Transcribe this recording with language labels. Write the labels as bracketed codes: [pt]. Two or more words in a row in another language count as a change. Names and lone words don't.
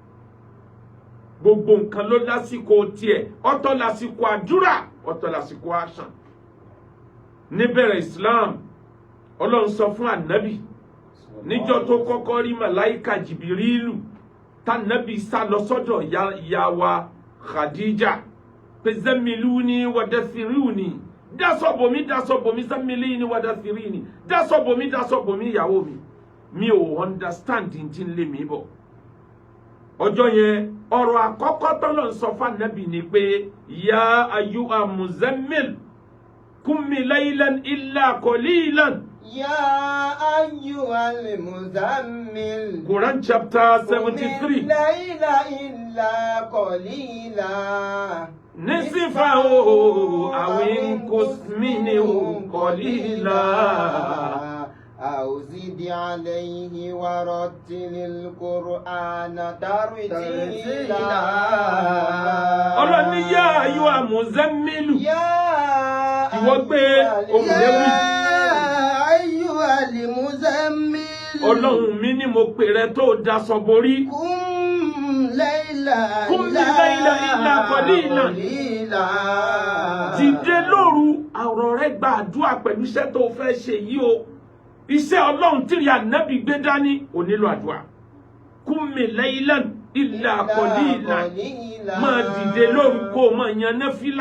[yo] Gbogbo nǹkan ló lásìkò tiẹ̀. Ọ̀tọ̀ lásìkò àdúrà, ọ̀tọ̀ lásìkò àṣàn. Níbẹ̀rẹ̀ Islam, Ọlọ́run sọ fún Ànábì níjọ́ tó kọ́kọ́ rí màláíkà Jìbìrìlù tànábì sá lọ sọ́dọ̀ ìyá wa Khadija pé [ar] زملوني ودثروني [yo] dasọ̀bòmí [ar] زملوني ودثروني [yo] dasọ̀bòmí ìyàwó mi ò understand tí ń lé mi bọ̀. Ọjọ́ yẹn ọ̀rọ̀ àkọ́kọ́ tọ́lọ̀ ń sọ fún Ànábì ni pé [ar] يا أيها المزمل قم الليل إلا قليلا. يا أيها المزمل. [en] Quran chapter 73. [ar] الليل إلا قليلا. نصفه أو انقص منه قليلا. أو زد عليه ورتل القرآن ترتيلا. Ọlọ́ni يا أيها المزمل. [yo] Ìwọ gbé ohùn léwì. Muzammil. Ọlọ́run mi ni mo pè rẹ tó daṣọ borí. [ar] قم الليل إلا قليلا. [yo] Dìde lóru ọ̀rọ̀ rẹ gba àdúrà pẹ̀lú iṣẹ́ tó fẹ́ ṣe yìí o. Iṣẹ́ Ọlọ́run tí Ànábì gbé dání ò nílò àdúrà. [ar] قم الليل إلا قليلا. [yo] Máa dìde lóru kó o máa yan náfìlà.